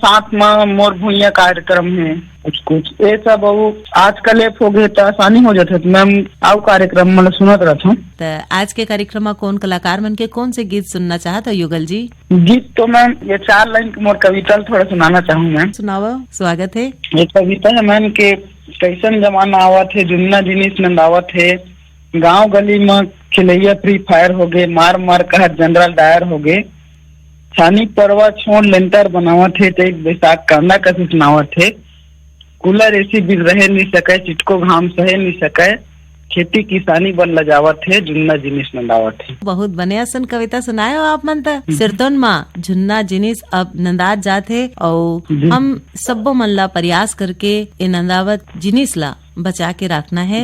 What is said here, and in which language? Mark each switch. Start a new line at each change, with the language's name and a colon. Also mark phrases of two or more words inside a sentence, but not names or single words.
Chhattisgarhi: साथ में मोर भूइया कार्यक्रम है, कुछ कुछ ये सब आजकल ऐप हो गए तो आसानी हो जाते, तो मैम आओ कार्यक्रम मतलब सुनत रहता हूँ। तो आज के कार्यक्रम में कौन कलाकार मन के कौन से गीत सुनना चाहत हो युगल जी? गीत तो मैम ये 4 लाइन की मोर कविता थोड़ा सुनाना चाहूँ मैम। सुनाओ, स्वागत है। ये कविता है मैम के कैसन जमाना आवत है, जुन्ना जिनिस नंदावत है, गांव गली में खिलैया फ्री फायर हो गए, मार मार कहत जनरल डायर हो गए, छानी परवा छोड़ लेंटर बनावत है, तेज बैसाख कांदा कसी सुनावत है,
English: cooler AC
Chhattisgarhi: बिल रहे नहीं सके, चिटको घाम सहे नहीं सके, खेती किसानी बन लजावत है, जुन्ना जिनिस नंदावत है। बहुत बने असन कविता सुनाए हो आप मन। त सिरतोन माँ जुन्ना जिनिस अब नंदात जाते, और हम सबो मन ला प्रयास करके ये नंदावत जिनिस ला बचा के रखना है।